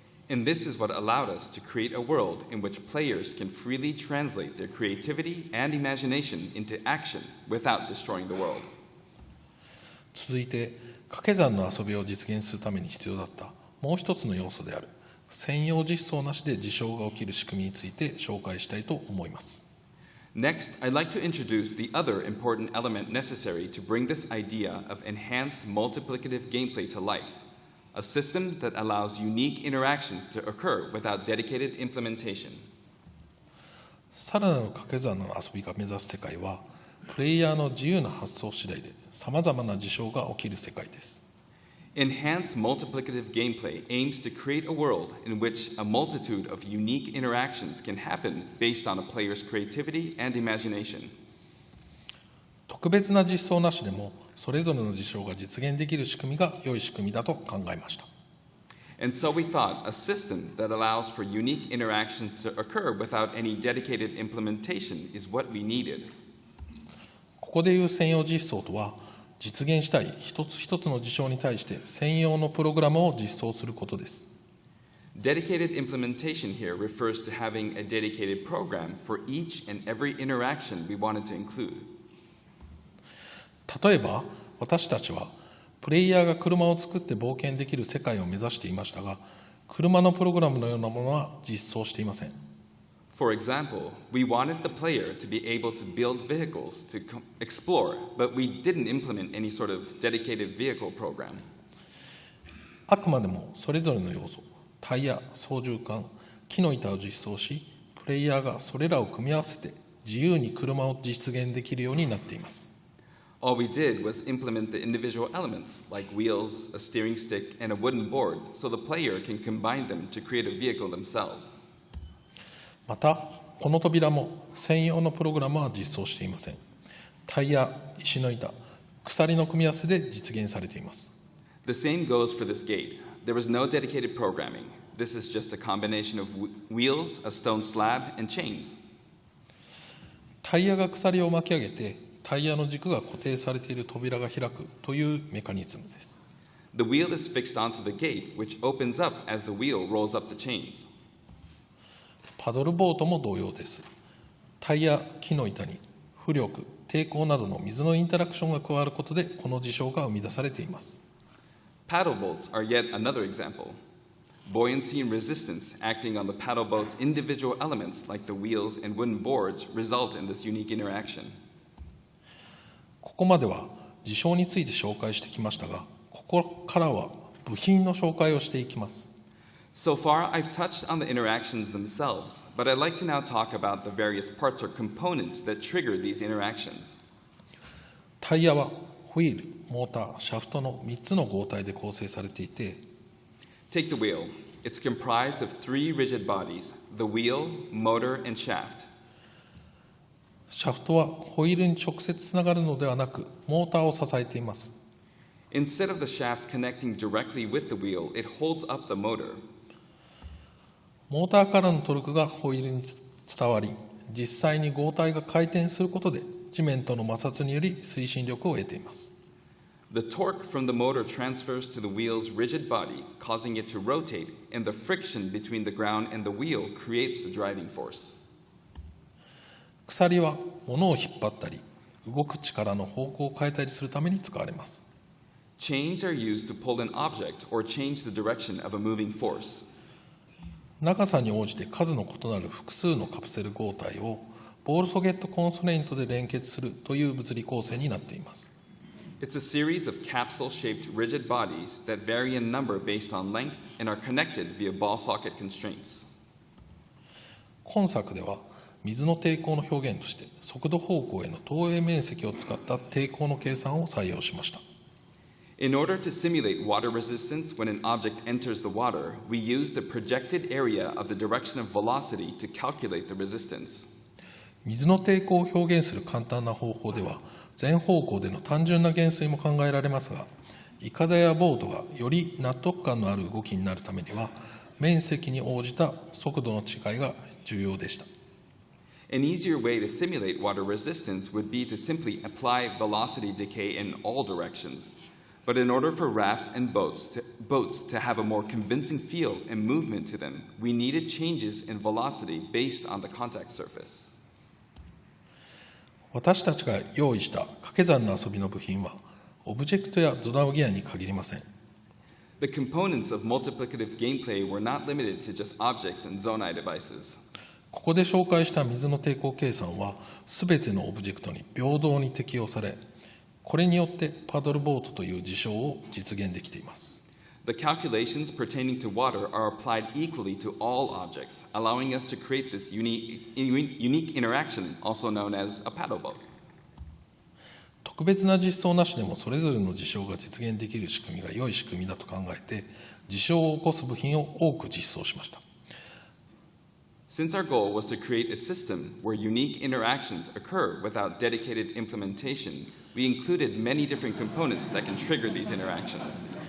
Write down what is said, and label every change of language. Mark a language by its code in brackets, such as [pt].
[en] And this is what allowed us to create a world in which players can freely translate their creativity and imagination into action without destroying the world. [ja] 続いて掛け算の遊びを実現するために必要だったもう一つの要素である専用実装なしで事象が起きる仕組みについて紹介したいと思います。 [en] Next, I'd like to introduce the other important element necessary to bring this idea of enhanced multiplicative gameplay to life, a system that allows unique interactions to occur without dedicated implementation. [ja] さらなる掛け算の遊びが目指す世界はプレイヤーの自由な発想次第でさまざまな事象が起きる世界です。 [en] Enhanced multiplicative gameplay aims to create a world in which a multitude of unique interactions can happen based on a player's creativity and imagination. [ja] 特別な実装なしでもそれぞれの事象が実現できる仕組みが良い仕組みだと考えました。 [en] And so we thought a system that allows for unique interactions to occur without any dedicated implementation is what we needed. [ja] ここでいう専用実装とは実現したい一つ一つの事象に対して専用のプログラムを実装することです。 [en] Dedicated implementation here refers to having a dedicated program for each and every interaction we wanted to include. [ja] 例えば私たちはプレイヤーが車を作って冒険できる世界を目指していましたが車のプログラムのようなものは実装していません。 [en] For example, we wanted the player to be able to build vehicles to explore, but we didn't implement any sort of dedicated vehicle program. [ja] あくまでもそれぞれの要素、タイヤ、操縦桿、木の板を実装し、プレイヤーがそれらを組み合わせて自由に車を実現できるようになっています。 [en] All we did was implement the individual elements, like wheels, a steering stick, and a wooden board, so the player can combine them to create a vehicle themselves. [ja] また、この扉も専用のプログラムは実装していません。タイヤ、石の板、鎖の組み合わせで実現されています。 [en] The same goes for this gate. There was no dedicated programming. This is just a combination of wheels, a stone slab, and chains. [ja] タイヤが鎖を巻き上げて、タイヤの軸が固定されている扉が開くというメカニズムです。 [en] The wheel is fixed onto the gate, which opens up as the wheel rolls up the chains. [ja] パドルボートも同様です。タイヤ、木の板に浮力、抵抗などの水のインタラクションが加わることでこの事象が生み出されています。 [en] Paddle boats are yet another example. Buoyancy and resistance acting on the paddle boat's individual elements like the wheels and wooden boards result in this unique interaction. [ja] ここまでは事象について紹介してきましたが、ここからは部品の紹介をしていきます。 [en] So far, I've touched on the interactions themselves, but I'd like to now talk about the various parts or components that trigger these interactions. [ja] タイヤはホイール、モーター、シャフトの3つの合体で構成されていて、 [en] Take the wheel. It's comprised of 3 rigid bodies, the wheel, motor, and shaft. [ja] シャフトはホイールに直接つながるのではなく、モーターを支えています。 [en] Instead of the shaft connecting directly with the wheel, it holds up the motor. [ja] モーターからのトルクがホイールに伝わり、実際に合体が回転することで地面との摩擦により推進力を得ています。 [en] The torque from the motor transfers to the wheel's rigid body, causing it to rotate, and the friction between the ground and the wheel creates the driving force. [ja] 鎖は物を引っ張ったり、動く力の方向を変えたりするために使われます。 [en] Chains are used to pull an object or change the direction of a moving force. [ja] 長さに応じて数の異なる複数のカプセル合体をボールソケットコンソネントで連結するという物理構成になっています。 [en] It's a series of capsule-shaped rigid bodies that vary in number based on length and are connected via ball socket constraints. [ja] 今作では水の抵抗の表現として速度方向への投影面積を使った抵抗の計算を採用しました。 [en] In order to simulate water resistance when an object enters the water, we use the projected area of the direction of velocity to calculate the resistance. [ja] 水の抵抗を表現する簡単な方法では、全方向での単純な減衰も考えられますが、イカダやボートがより納得感のある動きになるためには、面積に応じた速度の違いが重要でした。 [en] An easier way to simulate water resistance would be to simply apply velocity decay in all directions. But in order for rafts and boats to have a more convincing feel and movement to them, we needed changes in velocity based on the contact surface. [ja] 私たちが用意した掛け算の遊びの部品は、オブジェクトやゾナウギアに限りません。 [en] The components of multiplicative gameplay were not limited to just objects and zonai devices. [ja] ここで紹介した水の抵抗計算は、すべてのオブジェクトに平等に適用され、これによってパドルボートという事象を実現できています。 [en] The calculations pertaining to water are applied equally to all objects, allowing us to create this unique interaction, also known as a paddle boat. [ja] 特別な実装なしでもそれぞれの事象が実現できる仕組みが良い仕組みだと考えて、事象を起こす部品を多く実装しました。 [en] Since our goal was to create a system where unique interactions occur without dedicated implementation, we included many different components that can trigger these interactions.